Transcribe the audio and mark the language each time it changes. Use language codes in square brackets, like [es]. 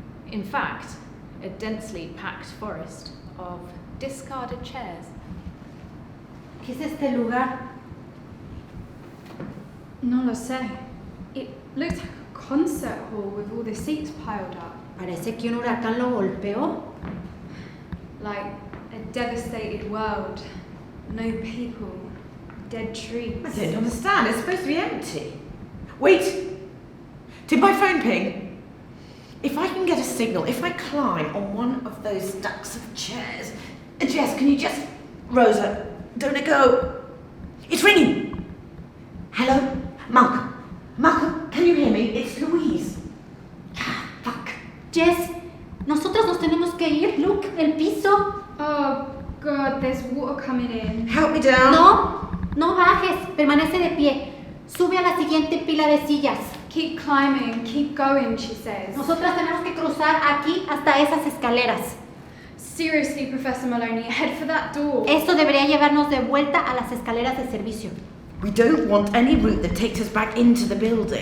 [en] In fact, a densely packed forest of discarded chairs. [es] ¿Qué es este lugar? No lo sé. [en] It looks like a concert hall with all the seats piled up. [es] Parece que un huracán lo golpeó. [en] Like a devastated world. No people. Dead trees. I don't understand. It's supposed to be empty. Wait! Did my phone ping? If I can get a signal, if I climb on one of those stacks of chairs. Jess, can you just. Rosa, don't it go? It's ringing! Hello? Malcolm, can you hear me? It's Louise. Ah, fuck. [es] Jess, nosotros nos tenemos que ir. Look, el piso. [en] Oh god, there's water coming in. Help me down. [es] No bajes. Permanece de pie. Sube a la siguiente pila de sillas. [en] Keep climbing, keep going, she says. [es] Nosotras tenemos que cruzar aquí hasta esas escaleras. [en] Seriously, Professor Maloney, head for that door. [es] Esto debería llevarnos de vuelta a las escaleras de servicio. [en] We don't want any route that takes us back into the building.